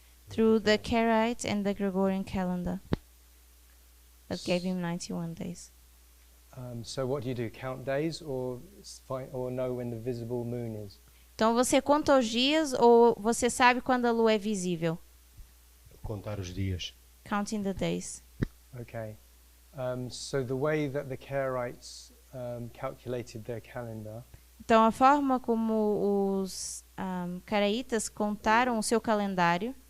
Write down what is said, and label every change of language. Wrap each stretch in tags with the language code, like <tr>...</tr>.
<en>Through the Karaite and the Gregorian calendar. That gave him 91 days. So what do? Count days or know when the visible moon is?</en> <pt>Então você conta os dias ou você sabe quando a lua é visível? Contar os dias.</pt> <en>Counting the days. Okay. So the way that the Karaites calculated their calendar</en> <pt>Então a forma como os Karaitas contaram o seu calendário.</pt>